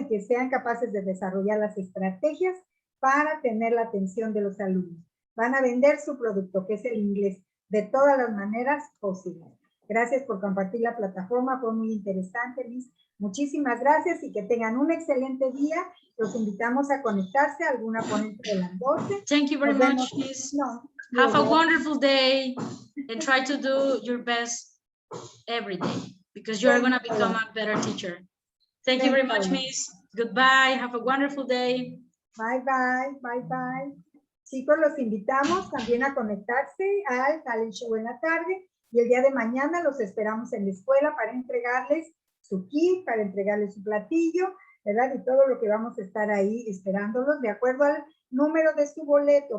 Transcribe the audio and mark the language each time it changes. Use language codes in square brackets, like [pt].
[es] Y que sean capaces de desarrollar las estrategias para tener la atención de los alumnos. Van a vender su producto, que es el inglés, de todas las maneras posibles. Gracias por compartir la plataforma, fue muy interesante, Liz. Muchísimas gracias y que tengan un excelente día. Los invitamos a conectarse a alguna ponencia de las 12. [en] Thank you very much, Miss. Have a wonderful day and try to do your best every day because you are going to become a better teacher. Thank you very much, Miss. Goodbye. Have a wonderful day. Bye, bye. Bye, bye. [es] Chicos, los invitamos también a conectarse al Talent Show en la tarde, y el día de mañana los esperamos en la escuela para entregarles su kit, para entregarles su platillo, ¿verdad? Y todo lo que vamos a estar ahí esperándolos de acuerdo al número de su boleto.